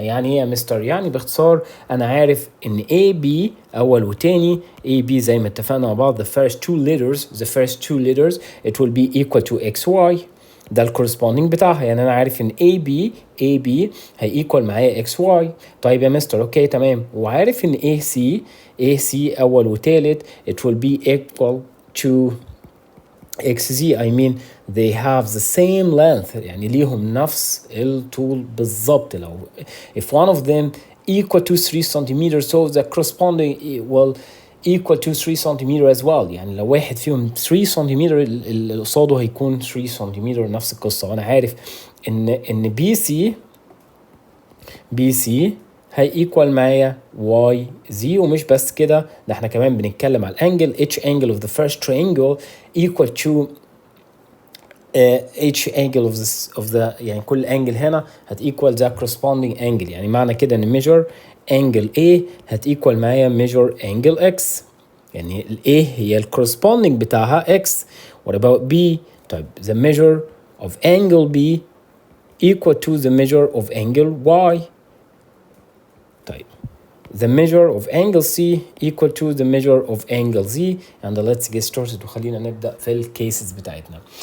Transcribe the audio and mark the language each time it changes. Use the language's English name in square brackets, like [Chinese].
[Arabic] يعني ايه يا مستر؟ يعني باختصار انا عارف ان AB اول وتاني AB زي ما اتفقنا مع بعض [English] the first two letters it will be equal to [Arabic] XY، ده الكورسبوندينج بتاعها. يعني انا عارف ان AB هي equal معايا XY. طيب يا مستر اوكي تمام، وعارف ان AC اول وتالت [English] it will be equal to [Arabic] XZ. [English] I mean they have the same length، [Arabic] يعني ليهم نفس الطول بالظبط. لو [English] if one of them equal to 3 centimeters so the corresponding will equal to 3 centimeter as well. [Arabic] يعني لو واحد فيهم 3 سنتيمتر اللي قصاده هيكون 3 سنتيمتر، نفس القصة. وانا عارف ان BC هي ايكوال معايا YZ. ومش بس كده، ده احنا كمان بنتكلم على الانجل. [English] each angle of the first triangle equal to each angle of the [Arabic] يعني كل انجل هنا هت [English] equal the corresponding angle. [Arabic] يعني معنى كده ان [English] measure angle A هت equal معايا measure angle X. [Arabic] يعني ال A هي ال corresponding بتاعها X. [English] what about B؟ طيب the measure of angle B equal to the measure of angle Y. طيب the measure of angle C equal to the measure of angle Z. and let's get started [Arabic] وخلينا نبدأ في الكيسز بتاعتنا.